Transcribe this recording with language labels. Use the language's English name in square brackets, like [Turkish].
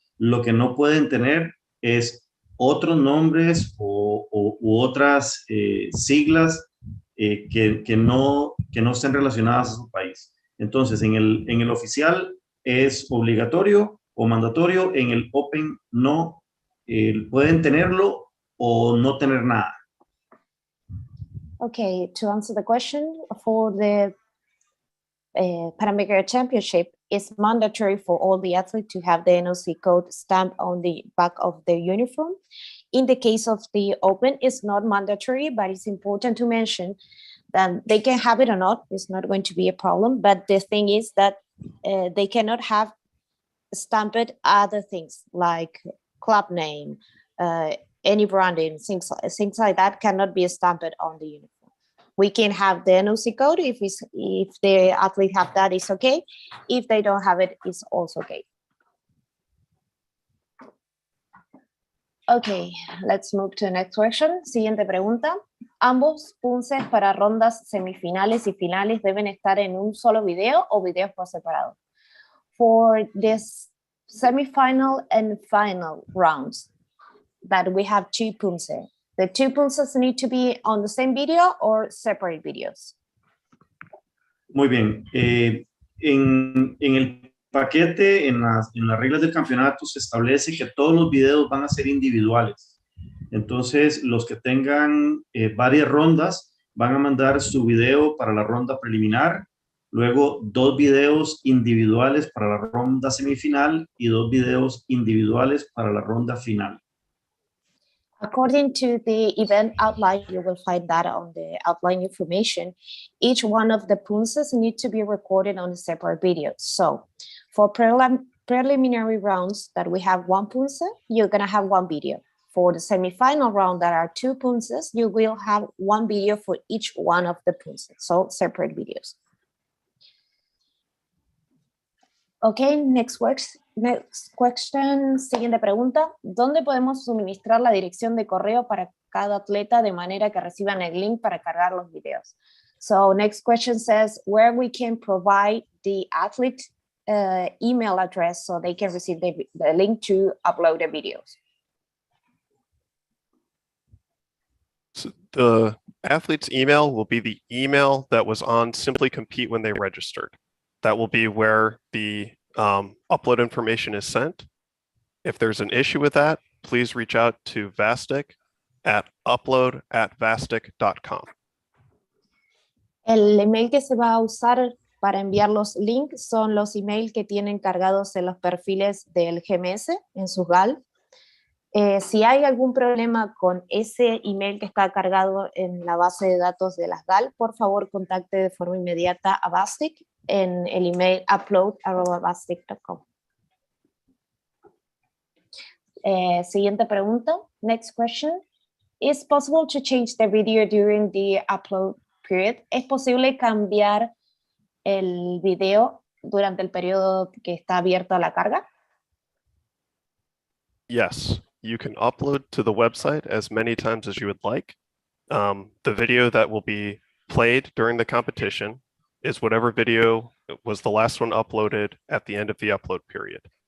[Spanish] Lo que no pueden tener es otros nombres u otras siglas que no estén relacionadas a su país. Entonces, en el oficial es obligatorio o mandatorio, en el Open no, pueden tenerlo o no tener nada. [English] Okay, to answer the question, for the Pan American Championship, it's mandatory for all the athletes to have the NOC code stamped on the back of their uniform. In the case of the Open, it's not mandatory, but it's important to mention that they can have it or not. It's not going to be a problem. But the thing is that they cannot have stamped other things like club name, any branding, things like that cannot be stamped on the uniform. We can have the NOC code if the athlete have that, it's okay. If they don't have it, it's also okay. Okay, let's move to the next question. [Spanish] Siguiente pregunta. ¿Ambos Poomsae para rondas semifinales y finales deben estar en un solo video o videos por separado? [English] For this semifinal and final rounds that we have two Poomsae, the two Poomsae need to be on the same video or separate videos? [Spanish] Muy bien. En el paquete, en las reglas del campeonato, se establece que todos los videos van a ser individuales. Entonces, los que tengan varias rondas van a mandar su video para la ronda preliminar, luego 2 videos individuales para la ronda semifinal y 2 videos individuales para la ronda final. [English] According to the event outline, you will find that on the outline information. Each one of the Poomsae need to be recorded on a separate video. So for preliminary rounds that we have 1 Poomsae, you're going to have 1 video. For the semifinal round that are 2 Poomsae, you will have 1 video for each one of the Poomsae. So separate videos. Okay, next question, [Spanish] siguiente pregunta. ¿Dónde podemos suministrar la dirección de correo para cada atleta de manera que reciban el link para cargar los videos? [English] So next question says where we can provide the athlete email address so they can receive the link to upload the videos. So the athlete's email will be the email that was on Simply Compete when they registered. That will be where the upload information is sent. If there's an issue with that, please reach out to Vastic at upload@vastic.com. [Spanish] El email que se va a usar para enviar los links son los emails que tienen cargados en los perfiles del GMS en su GAL. Si hay algún problema con ese email que está cargado en la base de datos de las GAL, por favor contacte de forma inmediata a Vastic en el email upload@vastic.com. Siguiente pregunta. [English] Next question. Is possible to change the video during the upload period? [Spanish] ¿Es posible cambiar el video durante el periodo que está abierto a la carga? [English] Yes, you can upload to the website as many times as you would like. The video that will be played during the competition is whatever video was the last one uploaded at the end of the upload period.